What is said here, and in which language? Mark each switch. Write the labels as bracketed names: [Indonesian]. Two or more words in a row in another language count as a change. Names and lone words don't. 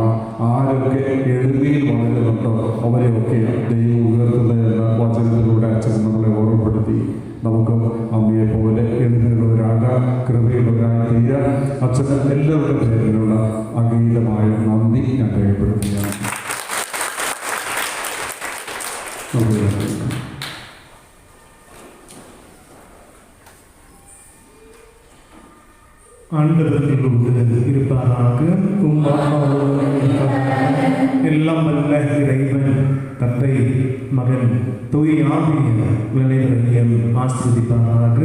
[Malayalam] ആരൊക്കെ എളിമയിൽ വളരുന്നുണ്ടോ അവരെയൊക്കെ ദൈവം ഉയർത്തുന്നതെന്ന് വചനത്തിലൂടെ അച്ഛൻ നമ്മളെ ഓർമ്മപ്പെടുത്തി. നമുക്ക് അമ്മയെ പോലെ എളിമയുള്ളവരാകാൻ, കൃപയുള്ളവരായി തീരാൻ അച്ഛൻ എല്ലാവരുടെ പേരിലുള്ള അഗീതമായ നന്ദി ഞാൻ രേഖപ്പെടുത്തുകയാണ്. [Tamil] ஆண்டவர்களோடு இருப்பாராக. எல்லாம் வல்ல இறைவன் தந்தை, மகன், தூய ஆவியின் விளைவையும் ஆசீர்வதிப்பாராக.